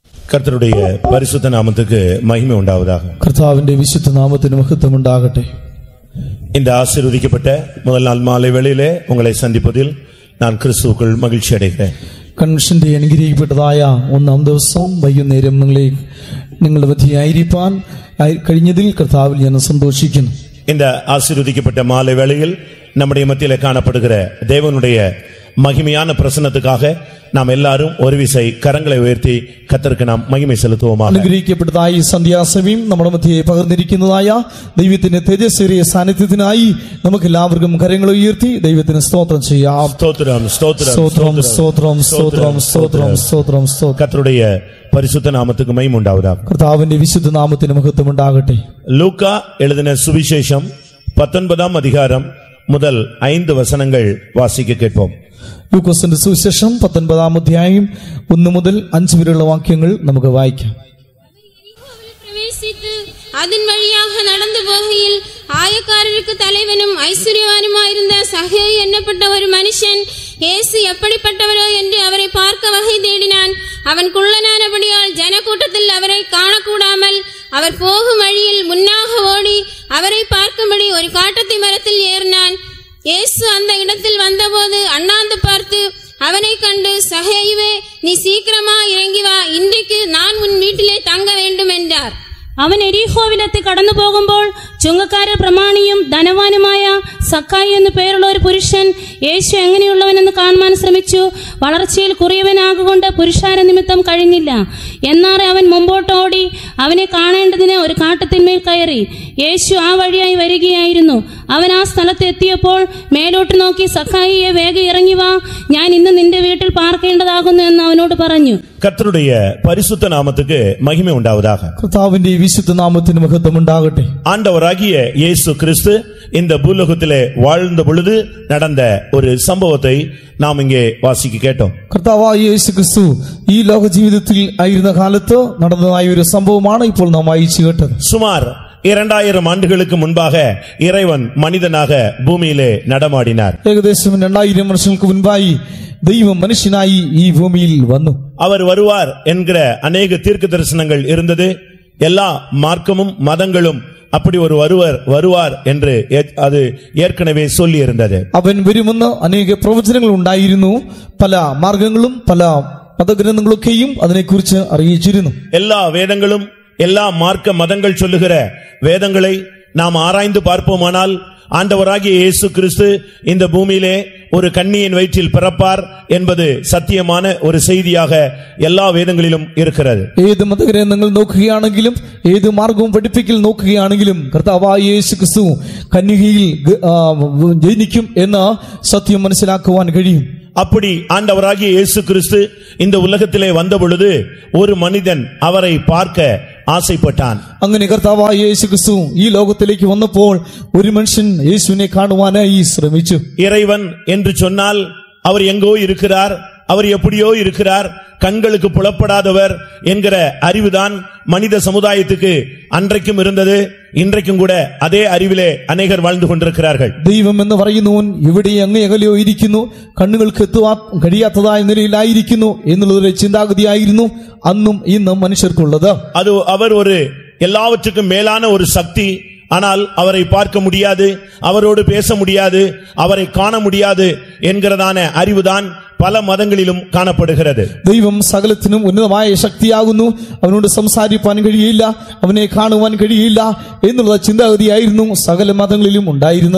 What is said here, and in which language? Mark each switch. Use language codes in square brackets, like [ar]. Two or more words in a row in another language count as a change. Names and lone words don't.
[ta] கர்த்தருடைய பரிசுத்த நாமத்துக்கு மகிமை உண்டாவதாக. [ml] കർത്താവിന്റെ വിശുദ്ധ നാമത്തിന് മഹിമ ഉണ്ടാകട്ടെ. [ta] இந்த ஆசீர்வதிக்கப்பட்ட முதல் நாள் மாலை வேளையிலே உங்களை சந்திப்பதில் நான் கிறிஸ்துவுக்குள் மகிழ்ச்சி அடைகிறேன். [ml] കൺവെൻഷന്റെ അനുഗ്രഹിക്കപ്പെട്ടതായ ഒന്നാം ദിവസം വൈകുന്നേരം നിങ്ങളുടെ മധ്യയായിരിക്കാൻ കഴിഞ്ഞതിൽ കർത്താവിൽ ഞാൻ സന്തോഷിക്കുന്നു. [ta] இந்த ஆசீர்வதிக்கப்பட்ட மாலை வேளையில் நம்முடைய மத்தியிலே காணப்படுகிற தேவனுடைய மகிமையான பிரசன்னத்துக்காக நாம் எல்லாரும் ஒரு விசை கரங்களை உயர்த்தி கர்த்தருக்கு நாம் மகிமை செலுத்துவோமாக. [ml] അനുഗ്രഹിക്കപ്പെട്ടതായി സന്ധ്യാസമയം നമ്മുടെ മധ്യയെ പകർന്നിരിക്കുന്നതായ ദൈവത്തിന്റെ തേജസ്സേറിയ സാന്നിധ്യത്തിനായി നമുക്ക് എല്ലാവർക്കും കരങ്ങൾ ഉയർത്തി ദൈവത്തിന് സ്തോത്രം ചെയ്യാം. [ta] ஸ்தோத்திரம் ஸ்தோத்திரம் [ml] സ്തോത്രം സ്തോത്രം സ്തോത്രം സ്തോത്രം സ്തോത്രം സ്തോത്രം. [ta] கர்த்தருடைய பரிசுத்த நாமத்துக்கு மகிமை உண்டாவதாக. [ml] കർത്താവിന്റെ വിശുദ്ധ നാമത്തിന് മഹത്വം ഉണ്ടാകട്ടെ. [ta] லூக்கா எழுதின சுவிசேஷம் 19ஆம் அதிகாரம் முதல் 5 வசனங்கள் வாசிக்க கேட்போம். [ml] ലൂക്കോസിന്റെ സുവിശേഷം 19ആം അധ്യായം 1 മുതൽ 5 വരെയുള്ള വാക്യങ്ങൾ നമുക്ക് വായിക്കാം. [ta] அதன் வழியாக நடந்து போகையில் ஆயக்காரருக்கு தலைவனும் ஐஸ்வர்யவானுமாயிருந்த சகேயு என்னப்பட்ட ஒரு மனுஷன் இயேசு எப்படிப்பட்டவரோ என்று அவரை பார்க்க வகை தேடினான். அவன் குள்ளனானபடியால் ஜனக்கூட்டத்தில் அவரை காணக்கூடாமல் அவர் போகும் வழியில் முன்னாக ஓடி அவரை பார்க்கும்படி ஒரு காட்டத்தி மரத்தில் ஏறினான். இயேசு அந்த இடத்தில் வந்தபோது அண்ணாந்து பார்த்து அவனை கண்டு, சகேயுவே, நீ சீக்கிரமா இறங்கி வா, இன்றைக்கு நான் உன் வீட்டிலே தங்க வேண்டும் என்றார். [ml] അവൻ എരീഹോവിലെത്തി കടന്നു പോകുമ്പോൾ ചുങ്കക്കാരിൽ പ്രമാണിയും ധനവാനുമായ സക്കായി എന്നു പേരുള്ള ഒരു പുരുഷൻ യേശു എങ്ങനെയുള്ളവനെന്ന് കാണുവാൻ ശ്രമിച്ചു. വളർച്ചയിൽ കുറിയവനാകൊണ്ട് പുരുഷാര നിമിത്തം കഴിഞ്ഞില്ല. എന്നാറെ അവൻ മുമ്പോട്ടോടി അവനെ കാണേണ്ടതിന് ഒരു കാട്ടത്തിന്മേൽ കയറി. യേശു ആ വഴിയായി വരികയായിരുന്നു. അവൻ ആ സ്ഥലത്ത് എത്തിയപ്പോൾ മേലോട്ട് നോക്കി, സക്കായിയെ വേഗം ഇറങ്ങി വാ, ഞാൻ ഇന്ന് നിന്റെ വീട്ടിൽ പാർക്കേണ്ടതാകുന്നു എന്ന് അവനോട് പറഞ്ഞു. [ta] கர்த்தருடைய பரிசுத்த நாமத்துக்கு மகிமை உண்டாவதாக. [ml] കർത്താവിന്റെ വിശുദ്ധ നാമത്തിന് മഹിമ ഉണ്ടാകട്ടെ. [ta] ஆண்டவராகிய இயேசு கிறிஸ்து இந்த பூலோகத்திலே வாழ்ந்த பொழுது நடந்த ஒரு சம்பவத்தை நாம் இங்கே வாசிக்க கேட்டோம். [ml] കർത്താവായ യേശു ക്രിസ്തു ഈ ലോക ജീവിതത്തിൽ ആയിരുന്ന കാലത്ത് നടന്നതായ ഒരു സംഭവമാണ് ഇപ്പോൾ നാം വായിച്ചു കേട്ടത്. [ta] சுமார் 2000 ஆண்டுகளுக்கு முன்பாக இறைவன் மனிதனாக பூமியிலே நடமாடினார். [ml] ഏകദേശം 2000 വർഷങ്ങൾക്ക് മുൻപായി ദൈവം മനുഷ്യനായി ഈ ഭൂമിയിൽ വന്നു. [ta] அவர் வருவார் என்கிற அநேக தீர்க்க தரிசனங்கள் இருந்தது. எல்லா மார்க்கமும் மதங்களும் அப்படி ஒரு வருவார் என்று அது ஏற்கனவே சொல்லி இருந்தது. [ml] അവൻ വരുമെന്ന് അനേക പ്രവചനങ്ങൾ ഉണ്ടായിരുന്നു. പല മാർഗങ്ങളും പല മതഗ്രന്ഥങ്ങളൊക്കെയും അതിനെക്കുറിച്ച് അറിയിച്ചിരുന്നു. [ta] எல்லா வேதங்களும் எல்லா மார்க்க மதங்கள் சொல்லுகிற வேதங்களை நாம் ஆராய்ந்து பார்ப்போமானால் ஆண்டவராகிய இயேசு கிறிஸ்து இந்த பூமியிலே ஒரு கன்னியின் வயிற்றில் பிறப்பார் என்பது சத்தியமான ஒரு செய்தியாக எல்லா வேதங்களிலும் இருக்கிறது. [ml] ഏത് മതഗ്രന്ഥങ്ങൾ നോക്കുകയാണെങ്കിലും ഏത് മാർഗവും പഠിപ്പിക്കൽ നോക്കുകയാണെങ്കിലും കർത്താവായ യേശു ക്രിസ്തു കന്യകയിൽ ജനിക്കും എന്ന സത്യം മനസ്സിലാക്കുവാൻ കഴിയും. [ta] அப்படி ஆண்டவராகிய இயேசு கிறிஸ்து இந்த உலகத்திலே வந்த பொழுது ஒரு மனிதன் அவரை பார்க்க ஆசைப்பட்டான். [ml] അങ്ങനെ കർത്താവായ യേശു ക്രിസ്തു ഈ ലോകത്തിലേക്ക് വന്നപ്പോൾ ഒരു മനുഷ്യൻ യേശുവിനെ കാണുവാനായി ശ്രമിച്ചു. [ta] இறைவன் என்று சொன்னால் அவர் எங்கோ இருக்கிறார், அவர் எப்படியோ இருக்கிறார், கண்களுக்கு புலப்படாதவர் என்கிற அறிவுதான் மனித சமுதாயத்துக்கு அன்றைக்கும் இருந்தது. இன்றைக்கும் கூட அதே அறிவிலே அநேகர் வாழ்ந்து கொண்டிருக்கிறார்கள். [ml] ദൈവം എന്ന് പറയുന്നവൻ ഇവിടെ അങ്ങേ അകലെയോ ഇരിക്കുന്നു, കണ്ണുകൾക്ക് എത്തുവാൻ കഴിയാത്തതായ നിലയിലായിരിക്കുന്നു എന്നുള്ളൊരു ചിന്താഗതിയായിരുന്നു അന്നും ഇന്നും മനുഷ്യർക്കുള്ളത്. [ta] அது அவர் ஒரு எல்லாவற்றுக்கும் மேலான ஒரு சக்தி. ஆனால் அவரை பார்க்க முடியாது, அவரோடு பேச முடியாது, அவரை காண முடியாது என்கிறதான அறிவுதான் பல மதங்களிலும் காணப்படுகிறது. [ml] ദൈവം സകലത്തിനും ഉന്നതമായ ശക്തിയാകുന്നു, അവനോട് സംസാരിക്കാൻ കഴിയില്ല, അവനെ കാണുവാൻ കഴിയില്ല എന്നുള്ള ചിന്താഗതിയായിരുന്നു സകല മതങ്ങളിലും ഉണ്ടായിരുന്നത്.